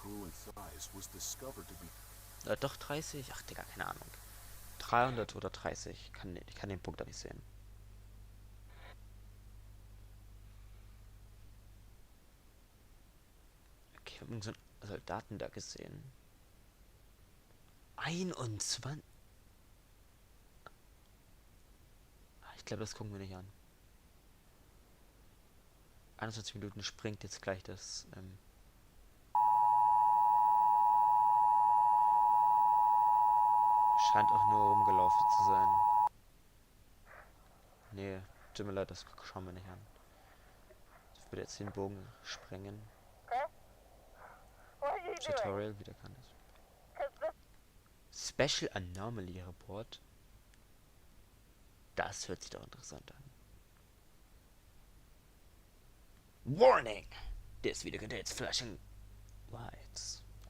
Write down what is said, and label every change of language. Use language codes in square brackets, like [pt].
[en] grew in size was discovered to be [de] Doch 30? Ach, Digga, keine Ahnung. 300 oder 30. Ich kann den Punkt da nicht sehen. Okay, wir haben so einen Soldaten da gesehen. 21. Ich glaube, das gucken wir nicht an. 21 Minuten springt jetzt gleich das. Scheint auch nur rumgelaufen zu sein. Nee, tut mir leid, das schauen wir nicht an. Ich würde jetzt den Bogen sprengen. Tutorial wieder kann es. Special Anomaly Report. Das hört sich doch interessant an. [en] Warning! This video contains flashing lights.